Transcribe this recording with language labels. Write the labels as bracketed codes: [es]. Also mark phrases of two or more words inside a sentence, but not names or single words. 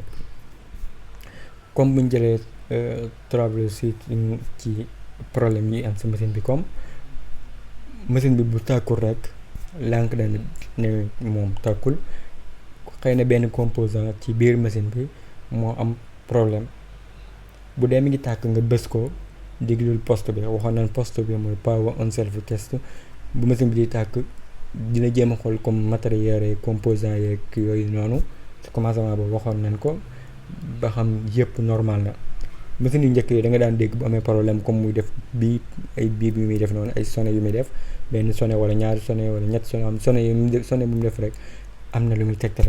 [wo] comme bu ñu jëlee troubleshooting ci problème yi am sa machine bi comme machine bi bu tàkkul rek lànk na ne moom tàkkul xëy na benn composant ci biir machine bi moo am problème bu dee mi ngi tàkk nga bës ko déglul poste bi waxoon nañ poste bi mooy [en] power on self test [wo] bu machine bi di tàkk dina jéem a xool comme matériel yi composant yeeg yooyu noonu ci commencement boobu waxoon nañ ko ba xam yëpp normal na. machine yu njëkk yi da nga daan dégg bu amee problème comme muy def bii ay biib yu muy def noonu ay sonné yu muy def benn sonné wala ñaari sonné wala ñetti sonné am sonné yu muy def sonné bu mu def rek am na lu muy tegtale.